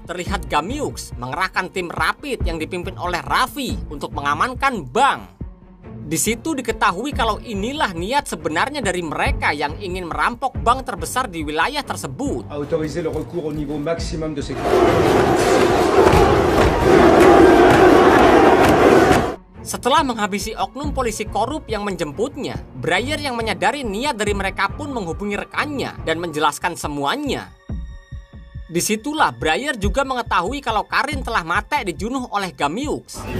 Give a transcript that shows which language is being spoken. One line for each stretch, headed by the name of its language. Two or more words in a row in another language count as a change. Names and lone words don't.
Indonesian: terlihat Gamiux mengerahkan tim rapid yang dipimpin oleh Raffi untuk mengamankan bank. Di situ diketahui kalau inilah niat sebenarnya dari mereka yang ingin merampok bank terbesar di wilayah tersebut.
French: Autoriser le recours au niveau maximum de sécurité.
Indonesian: Setelah menghabisi oknum polisi korup yang menjemputnya, Breyer yang menyadari niat dari mereka pun menghubungi rekannya dan menjelaskan semuanya. Disitulah Breyer juga mengetahui kalau Karin telah mati dijunuh oleh Gamiux.